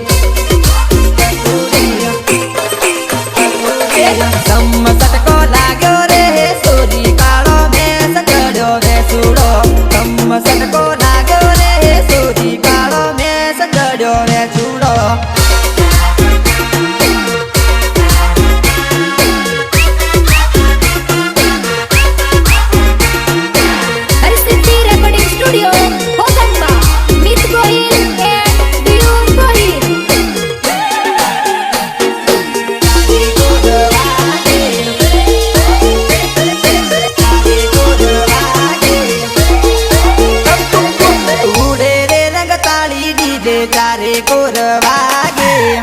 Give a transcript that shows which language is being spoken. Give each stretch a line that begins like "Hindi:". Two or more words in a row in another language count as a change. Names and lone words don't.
Gujarati: ધમ સટકો લાગ્યો રે સોરી કાળો મેં સચડ્યો રે સુડો ધમ સટકો લાગ્યો રે સોરી કાળો મેં સચડ્યો રે સુડો
English: Aristiti Recording Studio, Hosamba, Meet Gohil and Biur Gohil.
Gujarati: ઉડે રે રંગ તાળી ડીજે ચારે કોર વાગે